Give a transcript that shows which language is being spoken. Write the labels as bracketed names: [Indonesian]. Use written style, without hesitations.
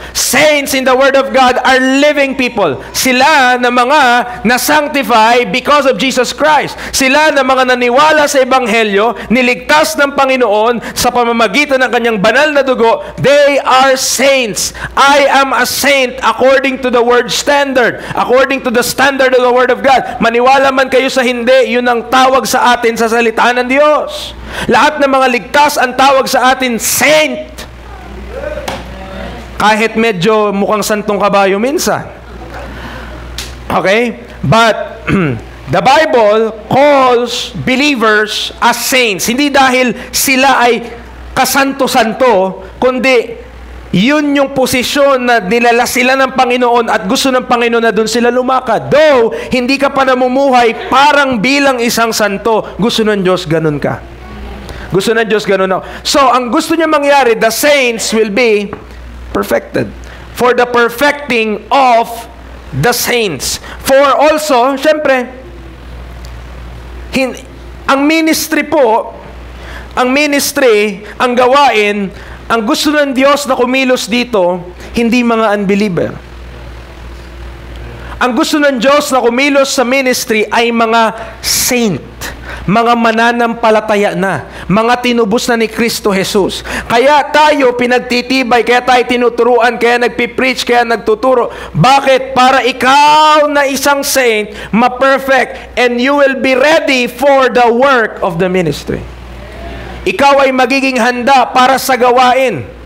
[English] Saints in the Word of God are living people. [Filipino] Sila na mga na-sanctify because of Jesus Christ. Sila na mga naniwala sa Ebanghelyo, niligtas ng Panginoon sa pamamagitan ng kanyang banal na dugo. [English] They are saints. I am a saint according to the Word standard. According to the standard of the Word of God. [Filipino] Maniwala man kayo sa hindi, yun ang tawag sa atin sa salita ng Diyos. Lahat ng mga ligtas ang tawag sa atin, saint. Kahit medyo mukhang santong kabayo minsan. Okay? But, [English] The Bible calls believers as saints. [Filipino] Hindi dahil sila ay kasanto-santo, kundi yun yung posisyon na nilala sila ng Panginoon at gusto ng Panginoon na doon sila lumakad. Though, hindi ka pa namumuhay parang bilang isang santo, gusto ng Diyos ganun ka. Gusto ng Diyos ganun ako. [English] So, [Filipino] ang gusto niya mangyari, [English] the saints will be perfected. For the perfecting of the saints. [Filipino] For also, syempre, ang ministry po, ang gawain, ang gusto ng Diyos na kumilos dito, hindi mga unbeliever. Ang gusto ng Diyos na kumilos sa ministry ay mga saint, mga mananampalataya na, mga tinubos na ni Kristo Jesus. Kaya tayo pinagtitibay, kaya tayo tinuturuan, kaya nagpipreach, kaya nagtuturo. Bakit? Para ikaw na isang saint, ma-perfect, [English] and you will be ready for the work of the ministry. [Filipino] Ikaw ay magiging handa para sa gawain.